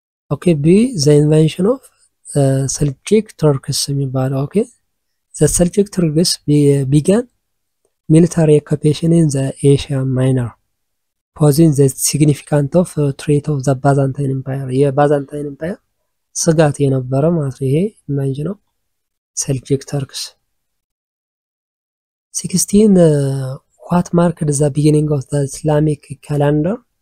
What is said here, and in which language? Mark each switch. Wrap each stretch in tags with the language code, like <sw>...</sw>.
<en>Okay, B the invention of Seljuk Turks</en> <am>የሚባለው</am> <en>okay the Seljuk Turks began military occupation in the Asia Minor, posing the significant of threat of the Byzantine Empire.</en> <am>የባዛንታይን ኤምፓየር ስጋት የነበረ ማለት ነው። ይሄ ኢንቬንሽን ኦፍ Seljuk Turks.</am> <en>16 what marked the beginning of the Islamic calendar?</en>